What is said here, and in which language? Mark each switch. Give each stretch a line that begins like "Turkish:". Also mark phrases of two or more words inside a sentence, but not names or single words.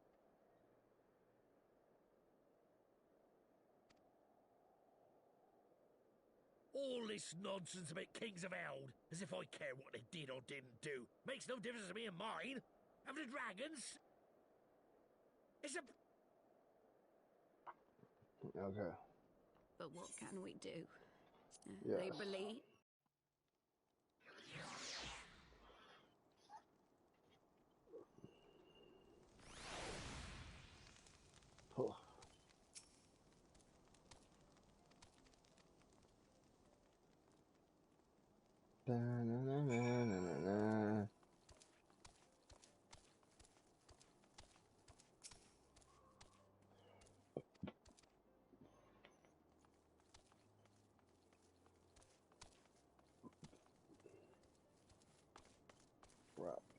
English: All this nonsense about Kings of Eld, as if I care what they did or didn't do. Makes no difference to me and mine. Have the dragons? It's a... Okay. But what can we do? Yes. They believe... Oh. Ba-na-na-na-na-na-na. Crap.